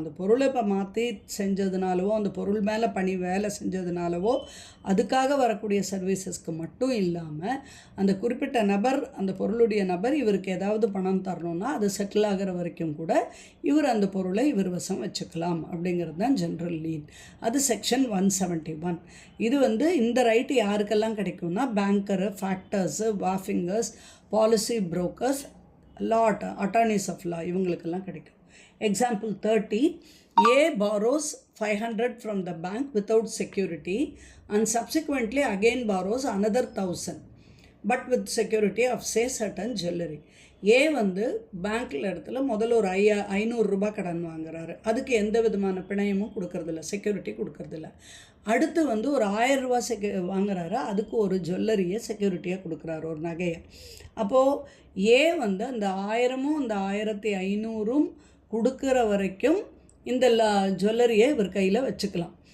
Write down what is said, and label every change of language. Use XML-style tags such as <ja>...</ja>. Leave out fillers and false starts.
<ta>அந்த பொருளை இப்போ மாற்றி செஞ்சதுனாலவோ அந்த பொருள் மேலே வேலை செஞ்சதுனாலவோ அதுக்காக வரக்கூடிய சர்வீசஸ்க்கு மட்டும் இல்லாமல் அந்த குறிப்பிட்ட நபர் அந்த பொருளுடைய நபர் இவருக்கு ஏதாவது பணம் தரணும்னா அது செட்டில் ஆகிற வரைக்கும் கூட இவர் அந்த பொருளை இவர் வசம் வச்சுக்கலாம். அப்படிங்கிறது தான் ஜென்ரல் லீன். அது செக்ஷன் 171. இது இந்த ரைட்டு யாருக்கெல்லாம் கிடைக்கும்னா banker, factors, வாஃபிங்கர்ஸ், policy brokers, attorneys of law இவங்களுக்கெல்லாம் கிடைக்கும்.</ta> <en>Example 30, A borrows 500 from the bank without security and subsequently again borrows another 1000 but with security of say certain jewelry.</en> <ta>ஏ பேங்க்கில் இடத்துல முதல்ல ஒரு 500 ரூபாய் கடன் வாங்குறாரு. அதுக்கு எந்த விதமான பிணையமும் கொடுக்கறதில்ல, செக்யூரிட்டி கொடுக்கறதில்ல. அடுத்து ஒரு 1000 ரூபா வாங்குறாரு, அதுக்கு ஒரு ஜுவல்லரியை செக்யூரிட்டியாக கொடுக்குறாரு, ஒரு நகையை. அப்போது ஏ அந்த 1000ம் அந்த 1500ம் கொடுக்குற வரைக்கும் இந்த ஜுவல்லரியை இவர் கையில் வச்சுக்கலாம்.</ta>